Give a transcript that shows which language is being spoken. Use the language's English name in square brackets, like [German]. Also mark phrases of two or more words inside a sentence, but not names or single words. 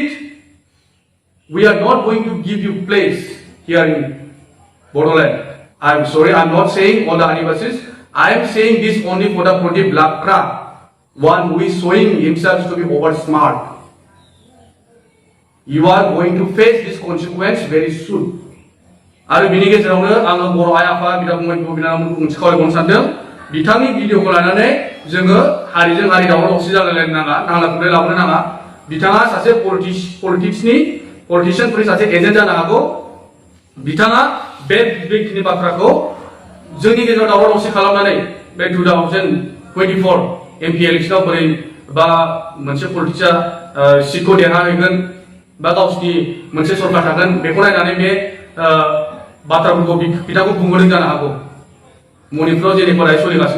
[English] We are not going to give you place here in Bodoland. I'm sorry, I'm not saying all the Adivasis. I am saying this only for the Pradip Lakra, one who is showing himself to be over smart. You are going to face this consequence very soon. [Bodo] आरो बिनि गेजेरावनो आङो बर' आइ आफा बिदा फंबाय बिब' बिनानावमोनखौ मोनसे खावलायबावनो सानदों बिथांनि भिडिअखौ लानानै जोङो हारिजों हारि दावराव दावसि जालायलायनो नाङा नांलाय खमलाय लाबोनो नाङा बिथाङा सासे पलिटिशियानफोरनि सासे एजेन्ट जानो हागौ बिथाङा बेखिनि बाथ्राखौ जोंनि गेजेराव दावराव दावसि खालामनानै बे 2024 एमपि इलेक्सनाव बोरै बा मोनसे पलिटिक्सआ सिटखौ देरहाहैगोन बा गावसिनि मोनसे सरकार थागोन बेखौ नायनानै बे बाथ्राफोरखौ बिथांखौ बुंबोदों जानो हागौ मणिपुराव जेनेबा सोलिगासिनो